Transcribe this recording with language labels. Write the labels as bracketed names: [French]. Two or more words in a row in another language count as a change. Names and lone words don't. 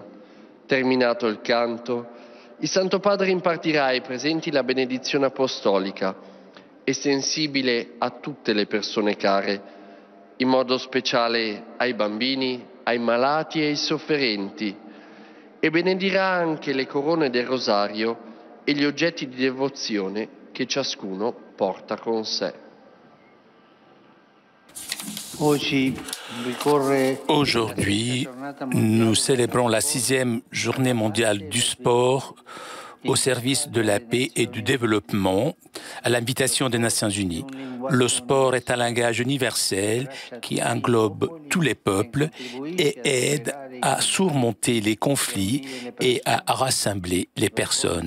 [Italian] Terminato il canto, il Santo Padre impartirà ai presenti la benedizione apostolica, estensibile a tutte le persone care, in modo speciale ai bambini, ai malati e ai sofferenti, e benedirà anche le corone del rosario e gli oggetti di devozione che ciascuno porta con sé. [French] Aujourd'hui, nous célébrons la 6e journée mondiale du sport au service de la paix et du développement à l'invitation des Nations Unies. Le sport est un langage universel qui englobe tous les peuples et aide à surmonter les conflits et à rassembler les personnes.